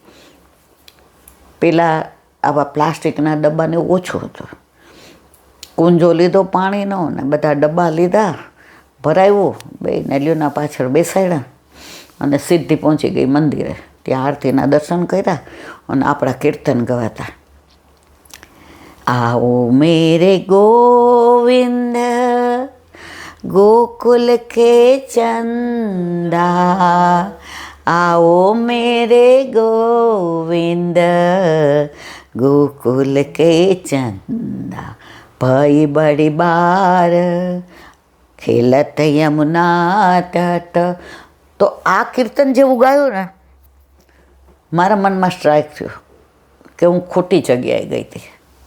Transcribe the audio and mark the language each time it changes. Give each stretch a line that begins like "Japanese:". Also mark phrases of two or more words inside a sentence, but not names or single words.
Gujarati: પેલા આવા પ્લાસ્ટિકના ડબ્બાને ઓછો હતો, કુંજો લીધો પાણીનો ને બધા ડબ્બા લીધા, ભરાવ્યું, બે નેલીઓના પાછળ બેસાડ્યા અને સીધી પહોંચી ગઈ મંદિરે. ત્યાં આરતીના દર્શન કર્યા અને આપણા કીર્તન ગવાતા.
Hindi: आओ मेरे गोविंद गोकुल के चंदा, आओ मेरे गोविंद गोकुल के चंदा, भाई बड़ी बार खेलत यमुना तट.
Gujarati: તો આ કીર્તન જેવું ગાયું ને, મારા મનમાં સ્ટ્રાઇક થયું કે હું ખોટી જગ્યાએ ગઈ હતી.